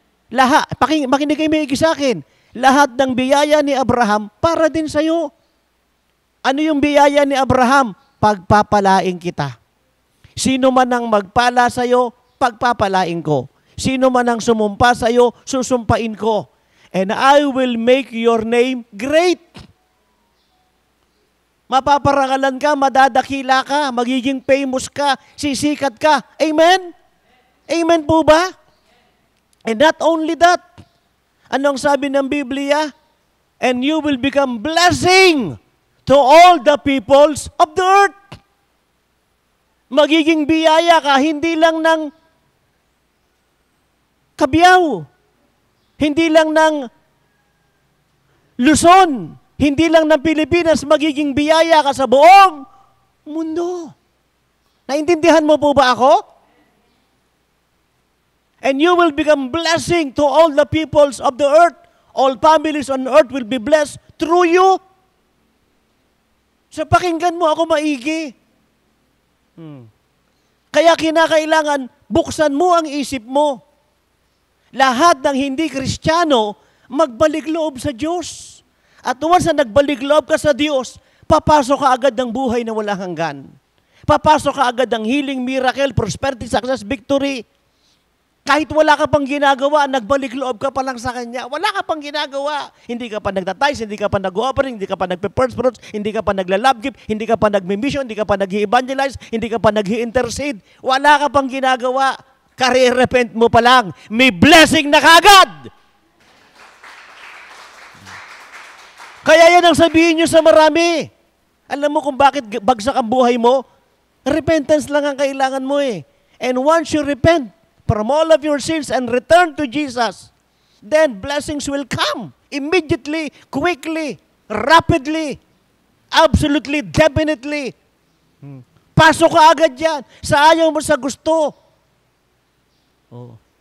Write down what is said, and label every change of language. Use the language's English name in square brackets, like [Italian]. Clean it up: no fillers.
[Filipino] Lahat, makinig kayo maigi sa akin. Lahat ng biyaya ni Abraham para din sa iyo. Ano yung biyaya ni Abraham? Pagpapalain kita. Sino man ang magpala sa iyo, pagpapalain ko. Sino man ang sumumpa sa iyo, susumpain ko. [English] And I will make your name great. [Filipino] Mapaparangalan ka, madadakila ka, magiging famous ka, sisikat ka. Amen? Amen po ba? [English] And not only that, [Filipino] anong sabi ng Biblia? [English] And you will become blessing to all the peoples of the earth. [Filipino] Magiging biyaya ka, hindi lang ng Kabiyaw, hindi lang ng Luzon, hindi lang ng Pilipinas, magiging biyaya ka sa buong mundo. Naintindihan mo po ba ako? [English] And you will become blessing to all the peoples of the earth. All families on earth will be blessed through you. [Filipino] So pakinggan mo ako maigi. Kaya kinakailangan buksan mo ang isip mo. Lahat ng hindi Kristiyano, magbalik loob sa Diyos. At once na nagbalik loob ka sa Diyos, papasok ka agad ng buhay na walang hanggan. Papasok ka agad ng [English] healing, miracle, prosperity, success, victory. [Filipino] Kahit wala ka pang ginagawa, nagbalik loob ka pa lang sa Kanya. Wala ka pang ginagawa. Hindi ka pa nagtatize, hindi ka pa nag-offering, hindi ka pa nagpe-first fruits, hindi ka pa nagla-love gift, hindi ka pa nagmi-mission, hindi ka pa nag-evangelize, hindi ka pa nag-intercede. Wala ka pang ginagawa. Kare-repent mo pa lang. May blessing na kagad. Kaya yan ang sabihin nyo sa marami. Alam mo kung bakit bagsak ang buhay mo? Repentance lang ang kailangan mo eh. [English] And once you repent from all of your sins and return to Jesus, then blessings will come immediately, quickly, rapidly, absolutely, definitely. [Filipino] Pasok ka agad yan. Sa ayaw mo, sa gusto. Oh.